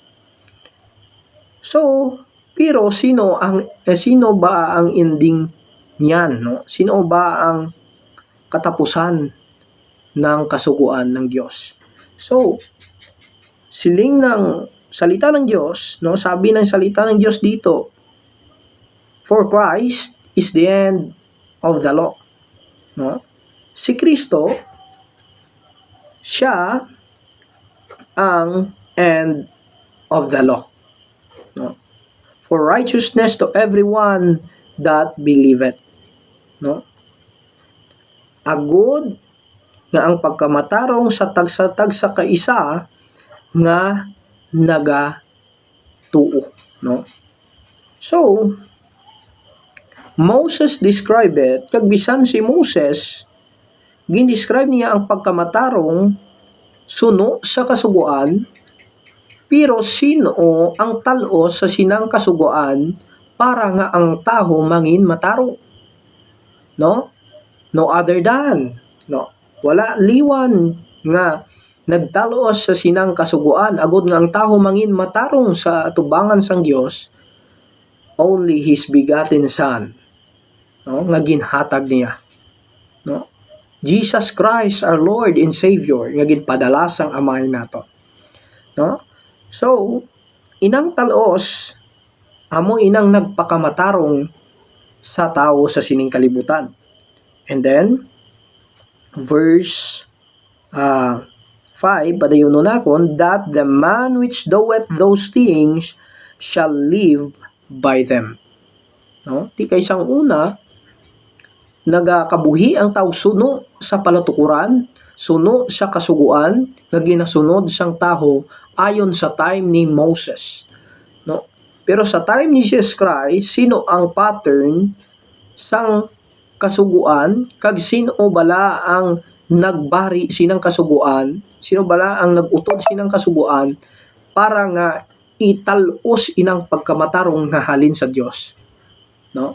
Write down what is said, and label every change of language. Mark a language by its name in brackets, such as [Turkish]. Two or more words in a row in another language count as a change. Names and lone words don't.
[Filipino] So, pero sino ba ang ending niyan, no? Sino ba ang katapusan ng kasuguan ng Diyos? So, siling ng salita ng Diyos, no, sabi ng salita ng Diyos dito, [English] for Christ is the end of the law, no? [Filipino] Si Kristo siya ang [English] end of the law, [Filipino] no? [English] For righteousness to everyone that believeth, no? [Hiligaynon] Agud nga ang pagkamatarong sa tagsa kaisa nga nagatuo, no? [English] So Moses described it, [Hiligaynon] kag bisan si Moses gindescribe niya ang pagkamatarong suno sa kasuguan, pero sino ang talos sa sinang kasuguan para nga ang taho mangin matarong, no? [English] No other than, [Hiligaynon] no, wala liwan nga nagtalos sa sinang kasuguan agud nga ang taho mangin matarong sa atubangan sang Dios, [English] only His begotten Son, [Hiligaynon] no, nga ginhatag niya, no, [English] Jesus Christ our Lord and Savior [Hiligaynon] nga ginpadala sang Amay nato, [English] no. [Hiligaynon] So inang talos amo inang nagpakamatarong sa tao sa sining kalibutan. [English] And then verse 5, [Hiligaynon] padayon nakon, [English] that the man which doeth those things shall live by them, no? [Hiligaynon] Di kay sang una nagakabuhi ang tao suno sa palatukuran, suno sa kasuguan nga ginasunod sang taho ayon sa time ni Moses, no? Pero sa time ni Jesus Christ, sino ang pattern sang kasuguan kag sino bala ang nagbari sinang kasuguan, sino bala ang nagutod sinang kasuguan para nga italos inang pagkamatarong nga halin sa Dios, no?